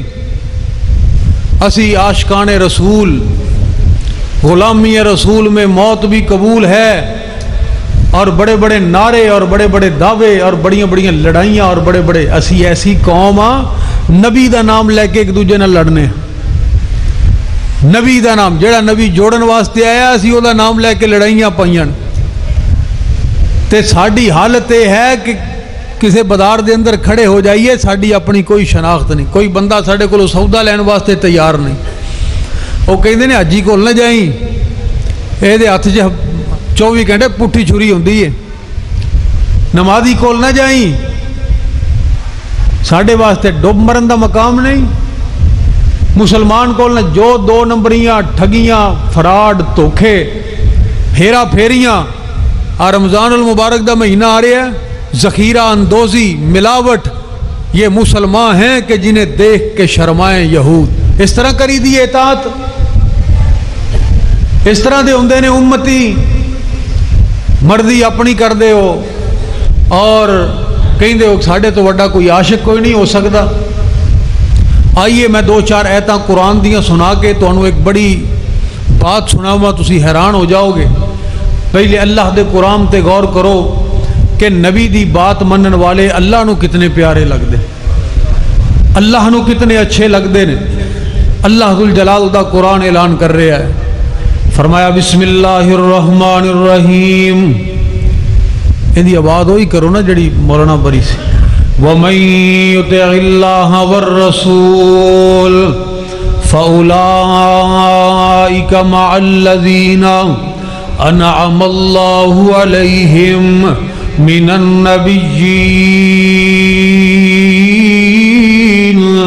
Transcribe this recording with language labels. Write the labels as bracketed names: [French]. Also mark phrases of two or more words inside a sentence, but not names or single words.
[Punjabi] اسی عاشقان رسول, [Urdu] غلامی رسول میں موت بھی قبول ہے, [Punjabi] اور بڑے بڑے نعرے اور بڑے بڑے دعوے اور بڑیاں بڑیاں لڑائیاں اور بڑے بڑے, اسی ایسی قوم ہاں نبی دا نام لے کے ایک دوجے نہ لڑنے. نبی دا نام جڑا نبی جوڑن واسطے آیا, اسی او دا نام لے کے لڑائیاں پائیاں. تے ساڑی حالت یہ ہے کہ کسے بازار دے اندر کھڑے ہو جائیے, ساڑی اپنی کوئی شناخت نہیں, کوئی بندہ ساڑے کو سودا لین واسطے تیار نہیں. وہ کہندے نے حجی کول نہ جائیں, اے دے ہاتھ 24 گھنٹے پٹھی چھری ہوندی ہے. نمازی کول نہ جائیں, ساڑے واسطے ڈوب مرن دا مقام نہیں. مسلمان کول نہ جو 2 نمبریاں, ٹھگیاں, فراڈ, دھوکے, ہیرا پھیریاں. رمضان المبارک دا مہینہ آ رہا ہے, ذخیرہ اندوزی, ملاوٹ, [Urdu] یہ مسلمان ہیں کہ جنہیں دیکھ کے شرمائیں یہود. [Punjabi] اس طرح کری دی اطاعت, اس طرح دے ہوندے نے امتی, مرضی اپنی کر دے ہو, اور کہیں دے ہو ساڑھے تو وڈا کوئی عاشق کوئی نہیں ہو سکتا. آئیے میں 2-4 ایتاں قرآن دیاں سنا کے تو انہوں ایک بڑی بات سناؤں, تسی حیران ہو جاؤ گے. پہلے اللہ دے قرآن تے غور کرو کہ نبی دی بات منن والے اللہ نو کتنے پیارے لگدے، اللہ نو کتنے اچھے لگدے نے۔ اللہ ذوالجلال دا قرآن اعلان کر رہا ہے، فرمایا [Arabic] بسم اللہ الرحمن الرحیم، [Punjabi] اندی آواز ہوئی کرو نا جڑی مولانا بری سی، [Arabic] وَمَن يُطِعِ اللَّهَ وَالرَّسُولَ فَأُولَئِكَ مَعَ الَّذِينَ أَنْعَمَ اللَّهُ عَلَيْهِمْ مِنَ النَّبِيِّينَ